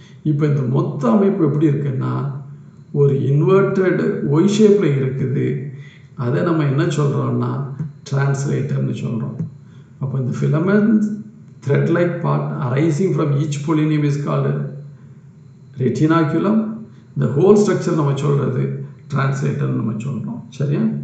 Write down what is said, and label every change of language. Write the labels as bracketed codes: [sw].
[ta] இப்போ இந்த மொத்த அமைப்பு எப்படி இருக்குன்னா ஒரு இன்வெர்டட் ஒய் ஷேப்பில் இருக்குது. அதை நம்ம என்ன சொல்கிறோம்னா டிரான்ஸ்லேட்டர்னு சொல்கிறோம். அப்போ இந்த [en] Filament thread-like part arising from each pollinium is called retinaculum. The whole structure [ta] நம்ம சொல்கிறது டிரான்ஸ்லேட்டர்னு நம்ம சொல்கிறோம். சரியா?